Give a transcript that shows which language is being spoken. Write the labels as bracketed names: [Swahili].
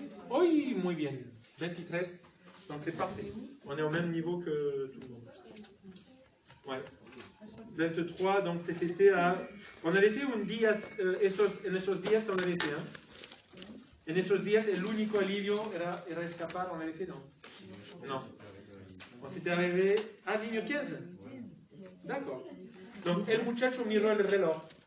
[French] Oui, [Spanish] muy bien. [French] 23. Donc c'est parfait. On est au même niveau que tout le monde. Ouais. 23, donc c'était à... On avait été [Spanish] un días, en esos días [French] on avait été, hein. [Spanish] En esos días el único alivio era escapar, [French] on avait fait, non? Non. On s'était arrivé à ligne 15. D'accord. [Spanish] Donc el muchacho miró el reloj.